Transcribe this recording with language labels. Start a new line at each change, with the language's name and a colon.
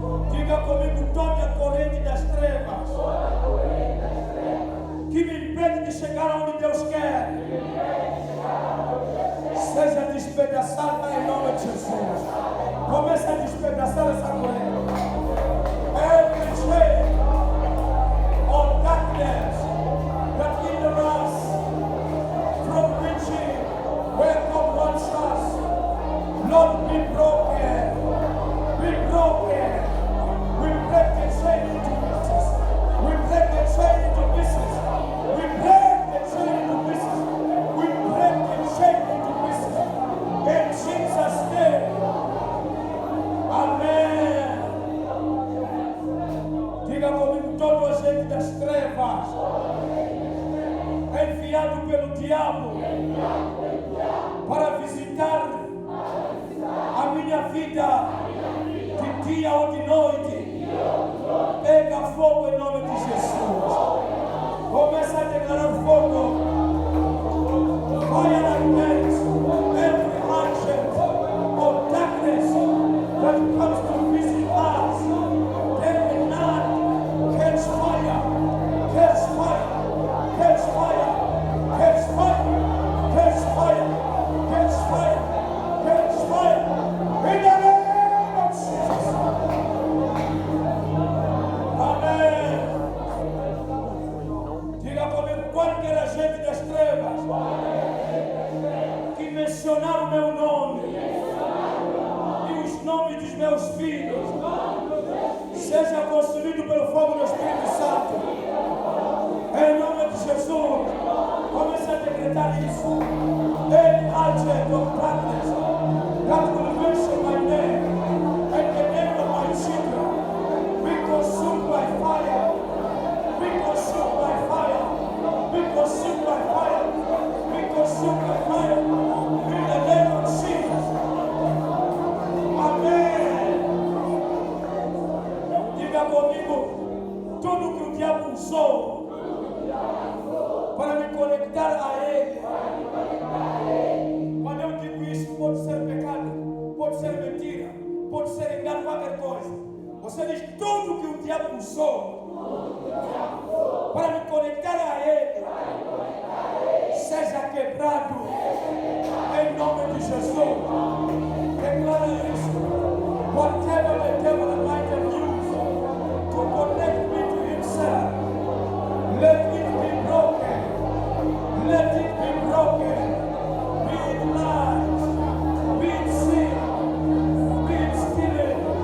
Portuguese: Diga comigo: toda a corrente das trevas que me impede de chegar onde Deus quer, seja despedaçada em nome de Jesus. Comece a despedaçar essa corrente.
English: Every chain of darkness that hinder us from reaching where God wants us, Lord, be broken. Be broken. We break the chain into pieces. We break the chain into pieces. We break the chain into pieces. We break the chain into pieces. In Jesus' name. Amém.
Portuguese: Diga comigo: todo agente das trevas enviado pelo diabo para visitar a minha vida de dia ou de noite, pega fogo em nome de Jesus. Começa a declarar fogo.
English: Fire against every agent of darkness that comes to visit us. Day and night, catch fire, catch fire, catch fire, catch fire, catch fire, catch fire, catch fire. In the name of Jesus. Amém.
Portuguese: Diga comigo: qualquer agente das trevas que mencionar o meu nome e os nomes dos meus filhos, seja consumido pelo fogo do Espírito Santo. Em nome de Jesus. Comece a decretar isso.
English: Any agent of darkness that will mention my name and the name of my children, be consumed by fire. Be consumed by fire. Be consumed by fire. Be consumed by fire. In the name of Jesus. Amém.
Portuguese: Diga comigo: tudo que o diabo usou para me conectar a Ele. Quando eu digo isso, pode ser pecado, pode ser mentira, pode ser engano, qualquer coisa. Você diz: tudo que o diabo usou para me conectar a Ele, seja quebrado em nome de Jesus. Declara isso.
English: Whatever the devil might have used to connect me to himself, let it be broken. Let it be broken. Be it lies, be it sin, be it stealing.